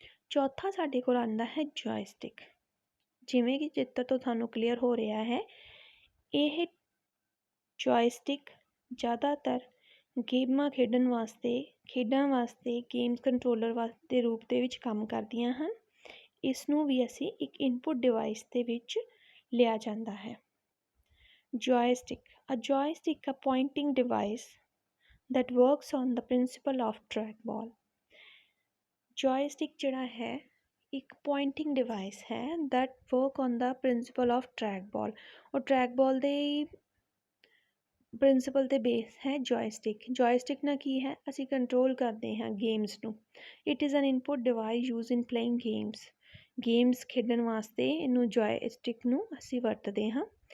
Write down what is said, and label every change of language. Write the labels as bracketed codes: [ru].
[pa] ਚੌਥਾ ਸਾਡੇ ਕੋਲ ਆਉਂਦਾ ਹੈ ਜੋਇਸਟਿਕ। ਜਿਵੇਂ ਕਿ ਚਿੱਤਰ ਤੋਂ ਤੁਹਾਨੂੰ ਕਲੀਅਰ ਹੋ ਰਿਹਾ ਹੈ, ਇਹ ਜੋਇਸਟਿਕ ਜ਼ਿਆਦਾਤਰ ਗੇਮਾਂ ਖੇਡਣ ਵਾਸਤੇ, ਖੇਡਾਂ ਵਾਸਤੇ ਗੇਮਸ ਕੰਟਰੋਲਰ ਦੇ ਰੂਪ ਦੇ ਵਿੱਚ ਕੰਮ ਕਰਦੀਆਂ ਹਨ। ਇਸ ਨੂੰ ਵੀ ਅਸੀਂ ਇੱਕ ਇਨਪੁਟ ਡਿਵਾਈਸ ਦੇ ਵਿੱਚ ਲਿਆ ਜਾਂਦਾ ਹੈ। [en] Joystick, a joystick, a pointing device that works on the principle of trackball। [pa] ਜੋਇਸਟਿਕ ਜਿਹੜਾ ਹੈ ਇੱਕ ਪੁਆਇੰਟਿੰਗ ਡਿਵਾਈਸ ਹੈ [en] that work on the principle of trackball। [pa] ਉਹ ਟਰੈਕਬਾਲ ਦੇ ਪ੍ਰਿੰਸੀਪਲ 'ਤੇ ਬੇਸ ਹੈ ਜੋਇਸਟਿਕ। ਜੋਇਸਟਿਕ ਨਾਲ ਕੀ ਹੈ, ਅਸੀਂ ਕੰਟਰੋਲ ਕਰਦੇ ਹਾਂ ਗੇਮਸ ਨੂੰ। [en] It is an input device use in playing games. [pa] Games ਖੇਡਣ ਵਾਸਤੇ ਇਹਨੂੰ ਜੋਇਸਟਿਕ ਨੂੰ ਅਸੀਂ ਵਰਤਦੇ ਹਾਂ।